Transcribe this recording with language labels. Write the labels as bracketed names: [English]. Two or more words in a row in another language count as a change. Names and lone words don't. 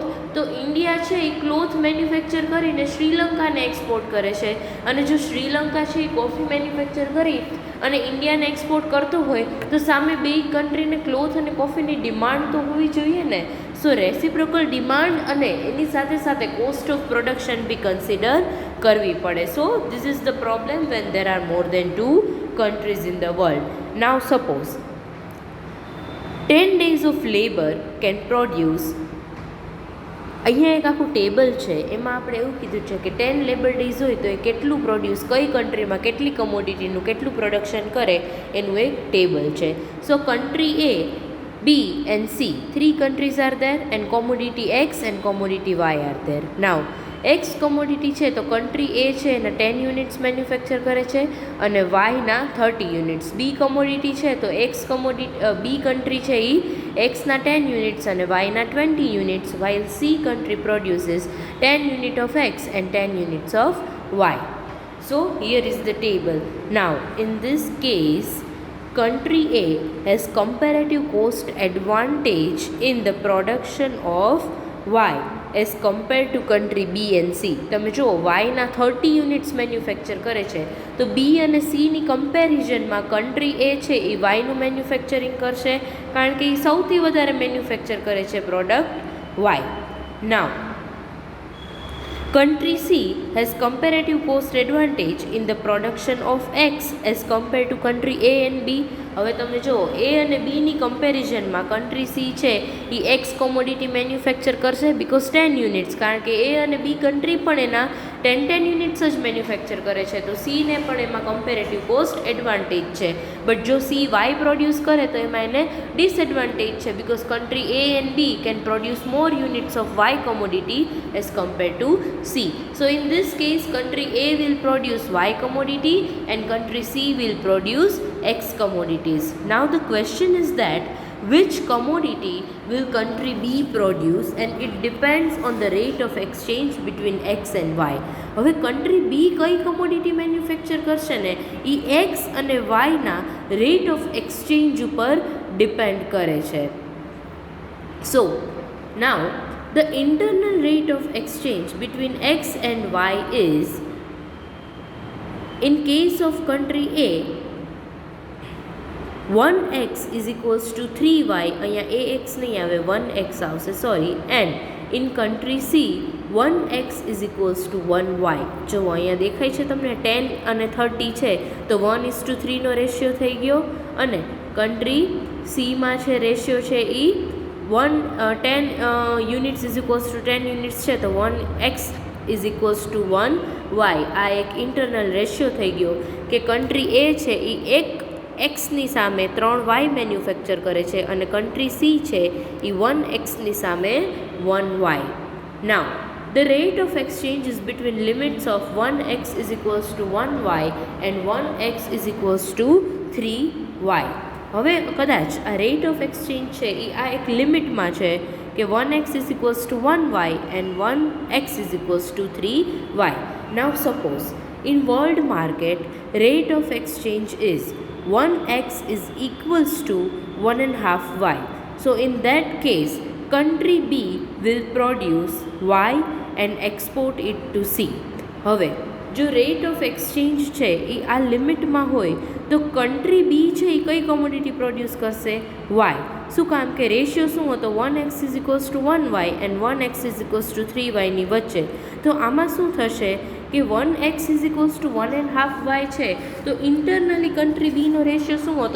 [Gujarati] તો ઇન્ડિયા છે એ [English] cloth manufacture [Gujarati] કરીને શ્રીલંકાને એક્સપોર્ટ કરે છે, અને જો શ્રીલંકા છે એ [English] coffee manufacture [Gujarati] કરી અને ઇન્ડિયાને એક્સપોર્ટ કરતો હોય, તો સામે બે કન્ટ્રીને ક્લોથ અને કોફીની ડિમાન્ડ તો હોવી જોઈએ ને. [English] So reciprocal demand [Gujarati] અને એની સાથે સાથે [English] cost of production be consider [Gujarati] કરવી પડે. [English] So this is the problem when there are more than two countries in the world. Now suppose 10 days of labor can produce, [Gujarati] અહીંયા એક આખું ટેબલ છે, એમાં આપણે એવું કીધું છે કે 10 [English] labor days [Gujarati] હોય તો એ કેટલું પ્રોડ્યુસ, કઈ કન્ટ્રીમાં કેટલી કમોડિટીનું કેટલું પ્રોડક્શન કરે એનું એક ટેબલ છે. [English] So country A, B and C, 3 countries are there, and commodity X and commodity Y are there. Now X commodity [Gujarati] છે તો કન્ટ્રી A છે એના 10 [English] units manufacture [Gujarati] કરે છે અને Y ના 30 યુનિટ્સ. B commodity છે તો B country છે એ X ના 10 યુનિટ્સ અને Y ના 20 યુનિટ્સ, [English] while C country produces 10 unit of X and 10 units of Y. So here is the table. Now in this case, country A has comparative cost advantage in the production of Y as compared to country B and C. [Gujarati] તમે જુઓ, Y ના 30 યુનિટ્સ મેન્યુફેક્ચર કરે છે, તો B અને C ની કમ્પેરિઝનમાં કન્ટ્રી A છે એ Y નું મેન્યુફેક્ચરિંગ કરશે, કારણ કે એ સૌથી વધારે મેન્યુફેક્ચર કરે છે પ્રોડક્ટ Y. [English] નાવ country C has comparative cost advantage in the production of X as compared to country A and B. [Gujarati] હવે તમે જો A અને B ની કમ્પેરિઝનમાં કન્ટ્રી C છે એ X [English] commodity manufacture [Gujarati] કરશે [English] because 10 units, [Gujarati] કારણ કે A અને B કન્ટ્રી પણ એના 10 યુનિટ્સ જ મેન્યુફેક્ચર કરે છે, તો C ને પણ એમાં [English] comparative cost advantage [Gujarati] છે. બટ જો C Y પ્રોડ્યુસ કરે તો એમાં એને ડિસએડવાન્ટેજ છે [English] because country A and B can produce more units of Y commodity as compared to C. So in this case country A will produce Y commodity and country C will produce X commodities. Now the question is that which commodity will country B produce, and it depends on the rate of exchange between X and Y. [Gujarati] હવે country B કઈ [English] commodity manufacture [Gujarati] કરશે ને એ X અને Y ના [English] rate of exchange [Gujarati] ઉપર depend કરે છે. [English] So now the internal rate of exchange between X and Y is, in case of country A, 1x is equals to 3y, [Gujarati] અહીંયા ax નહીં આવે 1x આવશે સોરી, [English] and in country C 1x is equals to 1y. [Gujarati] જો અહીંયા દેખાય છે તમને 10 અને 30 છે તો 1:3 નો રેશિયો થઈ ગયો, અને country C માં છે રેશિયો છે એ [English] 10 units is equals to 10 units [Gujarati] છે તો [English] 1x is equals to 1y. [Gujarati] આ એક ઇન્ટરનલ રેશિયો થઈ ગયો કે કન્ટ્રી A છે એ એક એક્સની સામે 3y મેન્યુફેક્ચર કરે છે અને કન્ટ્રી C છે એ 1xની સામે 1y. [English] નાઉ the rate of exchange is between limits of 1x is equals to 1y and 1x is equals to 3y. [Gujarati] હવે કદાચ આ [English] rate of exchange [Gujarati] છે એ આ એક લિમિટમાં છે કે [English] 1x is equals to 1y and 1x is equals to 3y. Now suppose in world market rate of exchange is 1x is equals to 1.5y. So in that case country B will produce y and export it to C. [Gujarati] હવે જો [English] rate of exchange [Gujarati] છે એ આ લિમિટમાં હોય તો [English] country B [Gujarati] છે એ કઈ કોમોડિટી પ્રોડ્યુસ કરશે? વાય. શું કામ કે રેશિયો શું હતો? [English] 1x is equals to 1y and 1x is equals to 3y [Gujarati] વચ્ચે. તો આમાં શું થશે કે [English] 1x is equals to 1.5y [Gujarati] છે તો [English] internally country B [Gujarati] રેશિયો શું હતો?